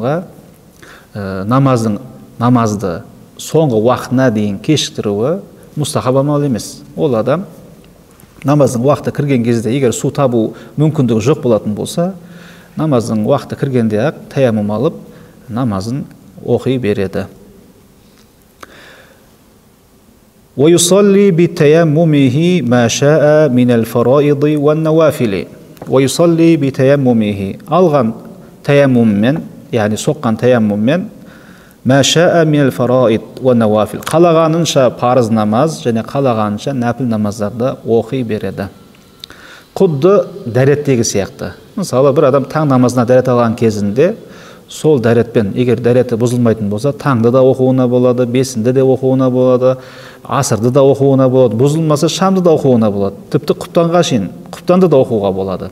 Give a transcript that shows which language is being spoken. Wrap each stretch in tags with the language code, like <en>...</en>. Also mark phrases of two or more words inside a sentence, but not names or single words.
<kk>Мұндай адамға намаздың намазды соңғы уақытына дейін кешіктіруі мұстахаб амал емес. Ол адам намаздың уақыты кірген кезде егер су табу мүмкіндігі жоқ болатын болса, намаздың уақыты кіргенде ақ таяммум алып намазын оқи береді.</kk> <ar>ويصلي بتيممه ما شاء من الفرائض والنوافل. ويصلي بتيممه</ar> <kk>алған таяммуммен, яғни соққан таяммуммен</kk> <ar>ما شاء من الفرائض والنوافل,</ar> <kk>қалағанынша парыз намаз және қалағанынша нәпіл намаздарды оқи береді. Құдды дәреттегі сияқты. Мысалы, бір адам таң намазына дәрет алған кезінде сол дәретпен, егер дәреті бұзылмайтын болса, таңды да оқуына болады, бесінді де оқуына болады, асырды да оқуына болады, бұзылмаса шамды да оқуына болады, тіпті құптанға шейін құптанды да оқуға болады.</kk>